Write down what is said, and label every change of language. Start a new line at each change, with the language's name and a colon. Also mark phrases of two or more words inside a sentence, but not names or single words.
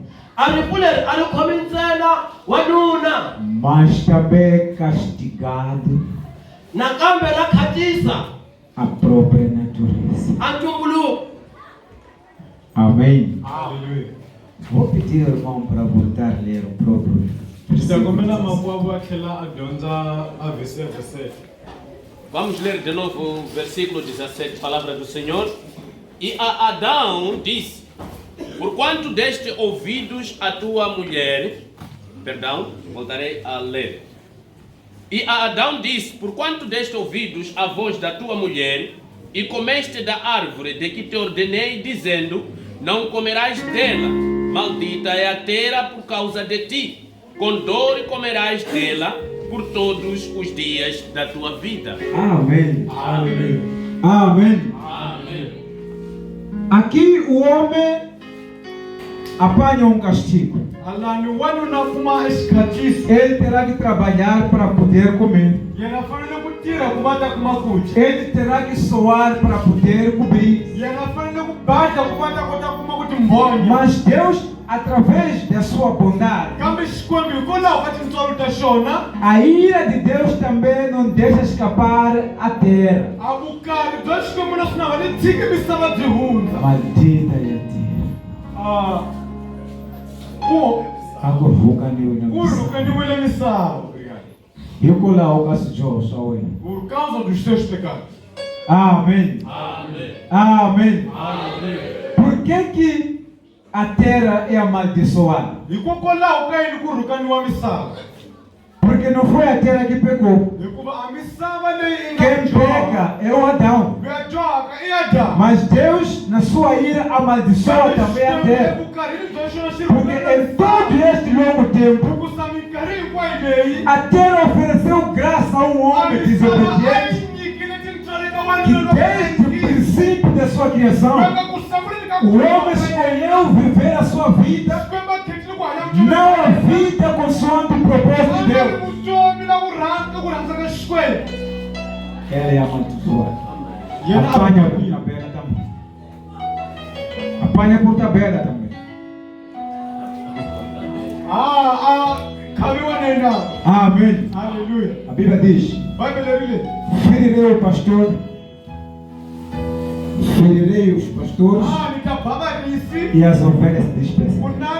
Tsonga: a rifu leri a ri khomi ntsena wanuna,
Portuguese: mas também é castigado
Tsonga: nakambe ra khatisa
Portuguese: a própria natureza.
Tsonga: a ntumbuluko.
Portuguese: Amém. Aleluia. Vou pedir ao irmão para voltar a ler o próprio
Tsonga: Sitakombela
Portuguese: versículo.
Tsonga: makwavo atlhela a dyondza a vhesi 7.
Portuguese: Vamos ler de novo o versículo 17, palavra do Senhor. E a Adão disse: porquanto deste ouvidos a tua mulher, perdão, voltarei a ler. E a Adão disse: porquanto deste ouvidos a voz da tua mulher, e comeste da árvore de que te ordenei, dizendo: não comerás dela, maldita é a terra por causa de ti, com dor comerás dela por todos os dias da tua vida. Amém. Aleluia. Amém. Amém. Aqui o homem apanha um castigo.
Tsonga: Alani wanuna kuma esikhathisi
Portuguese: Ele terá que trabalhar para poder comer.
Tsonga: yena fanele ku tirha ku va ta kuma kudya.
Portuguese: Ele terá que suar para poder cobrir.
Tsonga: Yena fanele ku badla ku va ta kota kuma ku timbhonya.
Portuguese: Mas Deus, através da sua bondade,
Tsonga: Kambe Xikwembu hikwalaho ka tintswalo ta xona,
Portuguese: a ira de Deus também não deixa escapar a terra.
Tsonga: a vukari bya Xikwembu na swona va ni tshiki misava byi hundza.
Portuguese: Maldita é a terra.
Tsonga: Akuvukaniwe na Ku misava. rhukaniwile misava Hikwalaho ka swidyoho swa wena.
Portuguese: por causa dos teus pecados. Amém. Amém. Amém. Amém. Por que a terra é amaldiçoada?
Tsonga: Hikokwalaho ka yini ku rhukaniwa misava?
Portuguese: Porque não foi a terra que pecou.
Tsonga: Hikuva a misava leyi
Portuguese: Quem
Tsonga: nga dyoha,
Portuguese: peca é o Adão.
Tsonga: loyi a dyohaka i Adamu.
Portuguese: Mas Deus, na sua ira, amaldiçoa também a terra.
Tsonga: Evukarhini bya xona xi
Portuguese: Porque em todo este longo tempo,
Tsonga: hikusa minkarhi hinkwayo leyi
Portuguese: a terra ofereceu graça a um a homem
Tsonga: misava a
Portuguese: desobediente
Tsonga: yi nyikile tintswalo eka
Portuguese: que
Tsonga: wanuna
Portuguese: desde o princípio da sua criação,
Tsonga: eka ku sunguleni ka
Portuguese: o homem escolheu viver a sua vida,
Tsonga: Xikwembu a khethile ku hanya vutomi
Portuguese: não a vida consoante o propósito de
Tsonga: bya
Portuguese: Deus.
Tsonga: vutomi na ku rhandza ka Xikwembu.
Portuguese: Ela é amaldiçoada.
Tsonga: Yena
Portuguese: Apanha por tabela também. Apanha por tabela também.
Tsonga: Kaliwa nena.
Portuguese: Amém. Aleluia. A Bíblia diz: ferirei o pastor, ferirei os pastores e as ovelhas se dispersam.